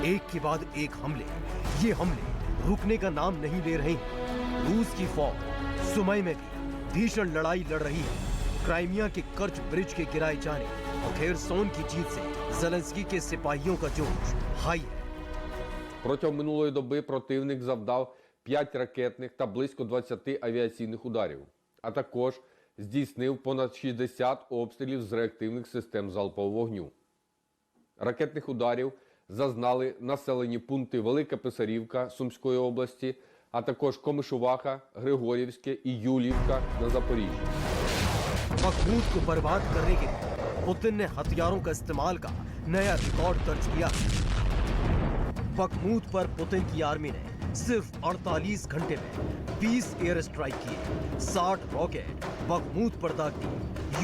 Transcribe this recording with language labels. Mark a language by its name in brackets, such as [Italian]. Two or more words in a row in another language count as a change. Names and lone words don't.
[Hindi] एक के बाद एक हमले, ये हमले रुकने का नाम नहीं ले रहे हैं। रूस की फौज सुमई में भी भीषण लड़ाई लड़ रही है। क्राइमिया के कर्च ब्रिज के गिराए जाने और खेरसौन की जीत से ज़ेलेंस्की के सिपाहियों का जोश हाई है। [Ukrainian] Протягом минулої доби противник завдав 5 ракетних та близько 20 авіаційних ударів, а також здійснив понад 60 обстрілів з реактивних систем залпового вогню. Ракетних ударів зазнали населені пункти Велика Писарівка Сумської області, а також Комишуваха, Григорівське і Юлівка на Запоріжжі. [Hindi] बखमूत को बर्बाद करने के लिए पुतिन ने हथियारों का इस्तेमाल का नया रिकॉर्ड दर्ज किया। बखमूत पर पुतिन की आर्मी ने सिर्फ 48 घंटे में 20 [English] air strike [Hindi] किए, 60 रॉकेट बखमूत पर दाग दिए।